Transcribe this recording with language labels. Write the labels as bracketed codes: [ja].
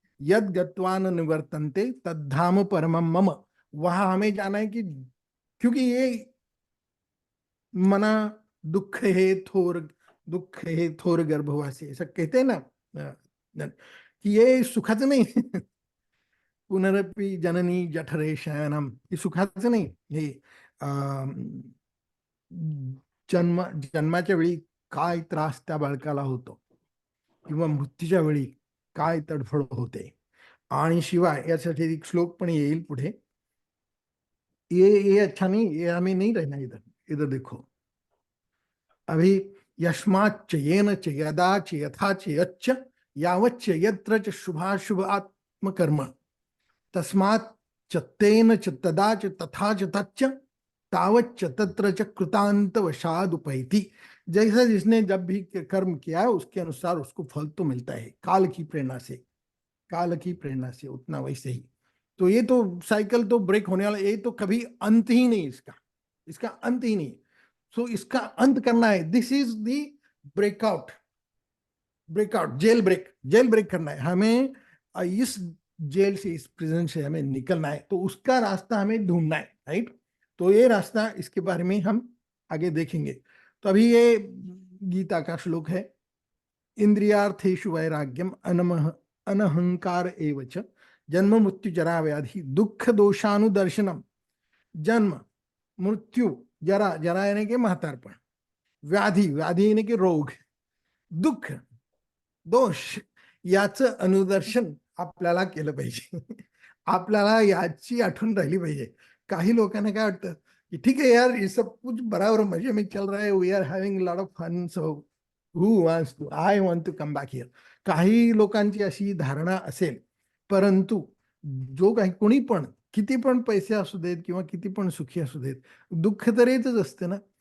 [sa] यद गत्वा न निवर्तन्ते तद्धाम परमम मम। [hi] वहां हमें जाना है कि, क्योंकि ये मना दुख है थोर, दुख है थोर गर्भवासी, ऐसा कहते हैं ना, कि ये सुखद नहीं। [sa] पुनरपि जननी जठरे शयनम, [mr] हे सुखाचं नाही हे, अं, जन्माच्या वेळी काय त्रास त्या बाळकाला होतो, किंवा मृत्यूच्या वेळी काय तडफड होते. आणि शिवाय यासाठी एक श्लोक पण येईल पुढे. [hi] ये अच्छा नहीं, ये हमें नहीं रहना इधर, इधर देखो. [sa] अभी यस्माच्च येन च यदा च यथा च यच्च यावच्च यत्र च शुभाशुभ आत्मकर्म तस्मात् च तेन च तदा च तथा च तच्च तावच्च तत्र च कृतांत वशाद उपैति. [hi] जैसा जिसने जब भी कर्म किया है उसके अनुसार उसको फल तो मिलता है, काल की प्रेरणा से, काल की प्रेरणा से उतना वैसे ही. तो ये तो साइकिल तो ब्रेक होने वाला, ये तो कभी अंत ही नहीं इसका, इसका अंत ही नहीं. सो इसका अंत करना है. [en] this is the breakout, [hi] breakout, jail break करना है हमें. इस जेल से, इस प्रिजन से हमें निकलना है, तो उसका रास्ता हमें ढूंढना है, राइट. तो ये रास्ता, इसके बारे में हम आगे देखेंगे. तो अभी ये गीता का श्लोक है. [sa] इंद्रियार्थेषु वैराग्यम अनमह अनहंकार एवच जन्म मृत्यु जरा व्याधि दुख दोषानुदर्शनम. [mr] जन्म मृत्यू, जरा, जरा यानी कि म्हातारपण, व्याधी, व्याधी यानी कि रोग, दुःख, दोष, याचं अनुदर्शन आपल्याला केलं पाहिजे. आपल्याला याची आठवण राहिली पाहिजे. काही लोकांना काय वाटतं की [hi] ठीक है यार, ये सब कुछ बराबर मजे में चल रहा है, [en] We are having lot of fun, so who wants to, I want to come back here. [mr] काही लोकांची अशी धारणा असेल, परंतु जो काही कोणी पण किती पण पैसे असू देत किंवा किती पण सुखी असू देत, दुःख तर येतच असते ना.